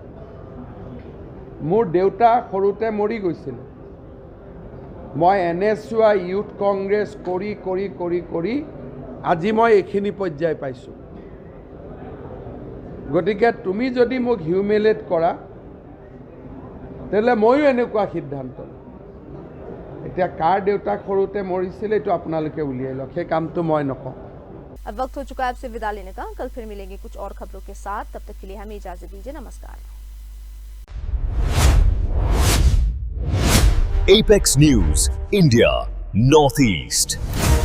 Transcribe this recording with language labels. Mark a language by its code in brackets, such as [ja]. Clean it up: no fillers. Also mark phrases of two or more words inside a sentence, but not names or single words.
[as] মোৰ দেউতা সৰুতে মৰি গৈছিল, মই NSY ইউথ কংগ্ৰেছ কৰি কৰি কৰি কৰি আজি মই এইখিনি পৰ্যায় পাইছোঁ। গতিকে তুমি যদি মোক হিউমিলেট কৰা তেতিয়াহ'লে ময়ো এনেকুৱা সিদ্ধান্ত। এতিয়া কাৰ দেউতাক সৰুতে মৰিছিল এইটো আপোনালোকে উলিয়াই লওক, সেই কামটো মই নকওঁ। [hi] अब वक्त हो चुका है आपसे विदा लेने का। कल फिर मिलेंगे कुछ और खबरों के साथ, तब तक के लिए हमें इजाजत दीजिए। नमस्कार। [en] Apex News, India, Northeast.